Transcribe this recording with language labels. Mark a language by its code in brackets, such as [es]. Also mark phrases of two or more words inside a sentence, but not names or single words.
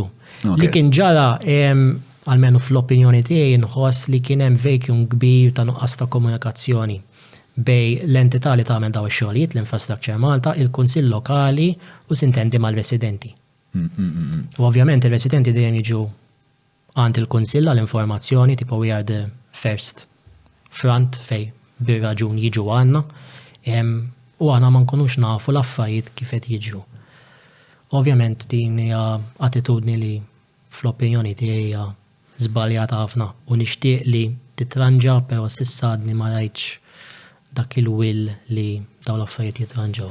[mt] Li kien ġara almenu fl-opinjoni tiegħi nħoss li kien hemm vacuum kbir ta' nuqqas ta' komunikazzjoni bej l-entità li tagħmel daw ix-xogħlijiet l-Infrastructure Malta, il-Kunsill Lokali u sintendi mal-residenti. U ovvjament il-residenti dejjem jiġu għand il-Kunsill għall-informazzjoni tipo [en] we are the first front [mt] fej bir-raġun jiġu għandna u għana ma nkunux nafu l-affarijiet kif qed jiġu. Ovvjament din hija attitudni li fl-opinjoni tiegħi hija żbaljata ħafna u nixtieq li titranġa però s'issadni ma rajtx dak il-will li daw l-affarijiet jitranġaw.